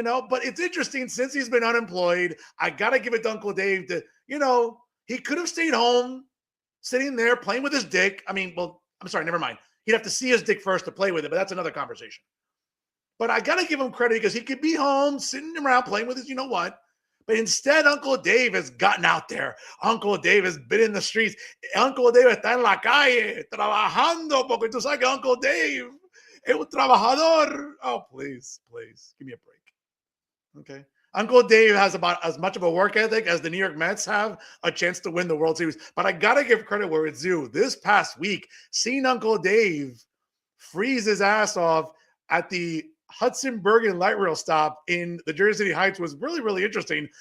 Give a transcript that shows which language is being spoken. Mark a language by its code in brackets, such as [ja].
[en] But it's interesting, since he's been unemployed, I got to give it to Uncle Dave to, he could have stayed home, sitting there playing with his dick. I mean, well, I'm sorry, never mind. He'd have to see his dick first to play with it, but that's another conversation. But I got to give him credit because he could be home, sitting around playing with his, what? But instead, Uncle Dave has gotten out there. Uncle Dave has been in the streets. [es] Uncle Dave está en la calle, trabajando, porque tú sabes que Uncle Dave es un trabajador. [en] Oh, please, give me a break. Okay. Uncle Dave has about as much of a work ethic as the New York Mets have a chance to win the World Series. But I got to give credit where it's due. This past week, seeing Uncle Dave freeze his ass off at the Hudson Bergen light rail stop in the Jersey City Heights was really, really interesting.